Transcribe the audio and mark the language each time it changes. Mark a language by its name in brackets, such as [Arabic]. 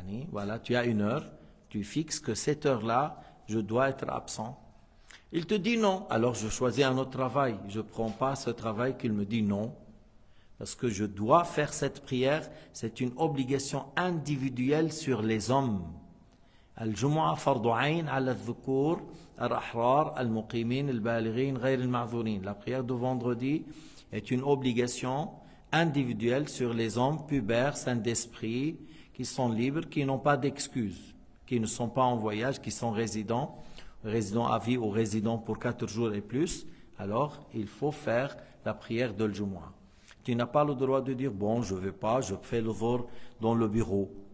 [French] Voilà, tu as une heure, tu fixes que cette heure-là, je dois être absent. Il te dit non, alors je choisis un autre travail. Je ne prends pas ce travail qu'il me dit non, parce que je dois faire cette prière, c'est une obligation individuelle sur les hommes. [Arabic] الجمعة فرض عين على الذكور الأحرار المقيمين البالغين غير المعذورين. [French] La prière de vendredi est une obligation individuelle sur les hommes pubères, saints d'esprit, qui sont libres, qui n'ont pas d'excuses, qui ne sont pas en voyage, qui sont résidents à vie ou résidents pour 4 jours et plus. Alors, il faut faire la prière de l'Jumu'ah. Tu n'as pas le droit de dire, bon, je ne vais pas, je fais le dhuhr dans le bureau.